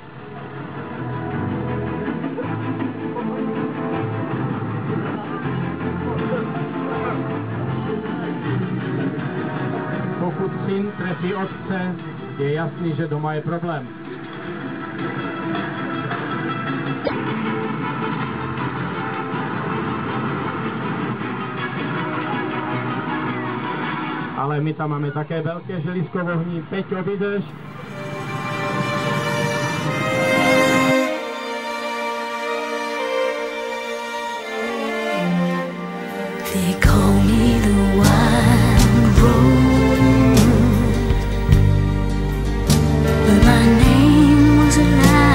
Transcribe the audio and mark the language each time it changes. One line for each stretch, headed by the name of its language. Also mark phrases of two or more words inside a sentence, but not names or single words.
Czech: Pokud syn trefí otce, je jasný, že doma je problém. Ale my tam máme také velké želízko v ohni. Peťo, vydrž.
English: They call me the wild rose, but my name was a lie.